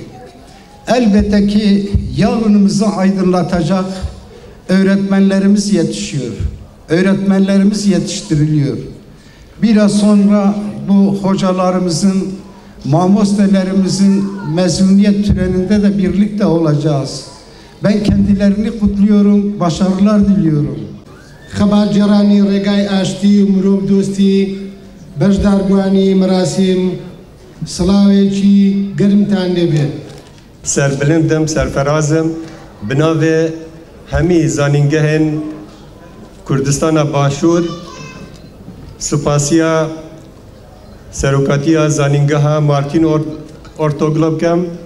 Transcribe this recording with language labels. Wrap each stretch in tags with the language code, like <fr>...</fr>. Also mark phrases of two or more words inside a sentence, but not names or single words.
<tr>Elbette ki yarınımızı aydınlatacak öğretmenlerimiz yetişiyor. Öğretmenlerimiz yetiştiriliyor. Biraz sonra bu hocalarımızın, mamostelerimizin mezuniyet töreninde de birlikte olacağız. Ben kendilerini kutluyorum, başarılar diliyorum.</tr> <ckb>خبرجرانی ڕێگای ئاشتی و مرۆڤ دۆستی بەشداربوانی مەراسیم سڵاوێکی گەرمتان لێبێت.</ckb> <ku>سربلندم سرفرازم بناوێ هەمی زانینگەهên کوردستانە باشوور سوپاسیە سەرۆکاتیە زانینگەها مارتین ئۆرتۆگلۆ بکەم.</ku>